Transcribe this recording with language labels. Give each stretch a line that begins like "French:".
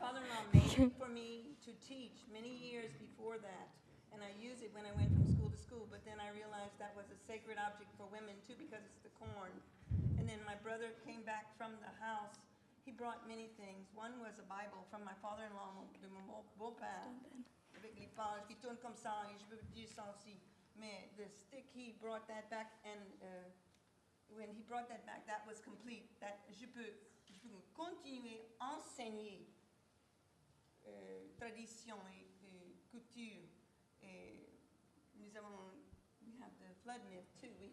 English: My father-in-law made it for me to teach many years before that, and I used it when I went from school to school, but then I realized that was a sacred object for women too because it's the corn. And then my brother came back from the house. He brought many things. One was a Bible from my father-in-law,
French: de mon beau-père, avec les pages qui tournent comme ça, et je peux dire ça aussi.
English: Mais the stick, he brought that back, and when he brought that back, that was complete.
French: That je peux continuer à enseigner tradition et couture.
English: Et we have the flood myth too.